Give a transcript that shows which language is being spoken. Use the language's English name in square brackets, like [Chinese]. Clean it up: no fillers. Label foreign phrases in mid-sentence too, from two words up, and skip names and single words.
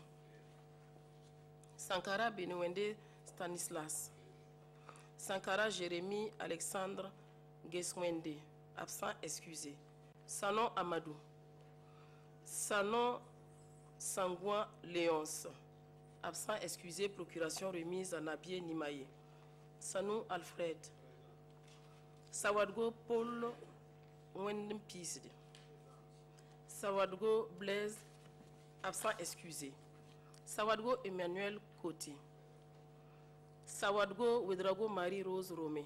[French] Sankara Benouende Stanislas. Sankara Jérémy Alexandre Geswende, absent excusé. Sanon Amadou. Sanon Sangouin Léonce, absent excusé, procuration remise à Nabié Nimaye. Sanou Alfred. Sawadgo Paul Wendempisde. Sawadgo Blaise, absent excusé. Sawadgo Emmanuel Koti. Sawadgo Ouedraogo Marie-Rose Romé.